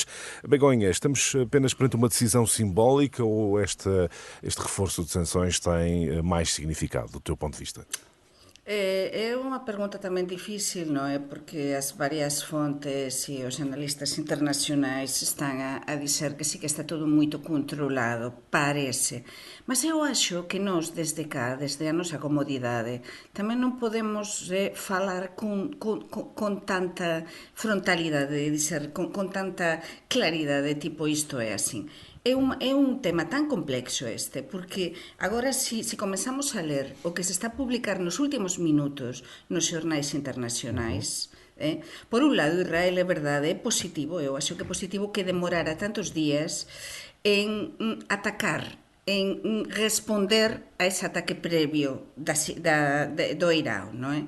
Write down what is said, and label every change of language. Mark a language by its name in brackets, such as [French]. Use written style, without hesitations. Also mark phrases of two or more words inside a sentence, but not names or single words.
[Portuguese] Begonha, estamos apenas perante uma decisão simbólica ou este reforço de sanções tem mais significado do teu ponto de vista? É uma pergunta também difícil, não é? Porque as várias fontes e os analistas internacionais estão a dizer que sí que está tudo muito controlado, parece. [Galician] Mas eu acho que nós, desde cá, desde a nosa comodidade, tamén non podemos falar con tanta frontalidade, dizer, con tanta claridade, tipo isto é assim. É un tema tan complexo este, porque agora se comenzamos a ler o que se está a publicar nos últimos minutos nos xornais internacionais, por un lado, Israel é verdade, é positivo, eu acho que é positivo que demorara tantos días en atacar, en responder a ese ataque previo do Irán, non é?